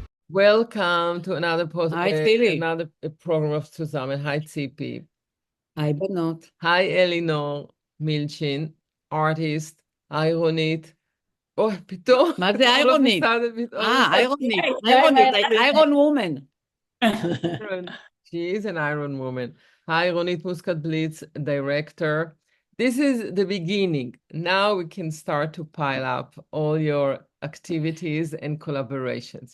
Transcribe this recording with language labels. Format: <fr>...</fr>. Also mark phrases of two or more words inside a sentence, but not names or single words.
<en>Welcome to Hi, Tzili. another program of Tzuzamen. Hi, Tzipi. Hi, Benot. Hi, Elinor Milchan, artist. Hi, Ronit.</en> <he>Oh, פתאום, מה זה</he> <en>all of a</en> <he>איירונית?</he> <en>sudden, all of a</en> <he>איירונית.</he> <en>Sorry</en> <he>איירונית,</he> <en>about like that. Iron Woman. sudden, she is an Iron Woman. Hi, Ronit Muszkatblit, director. This is the beginning. Now we can start to pile up all your activities and collaborations.</en>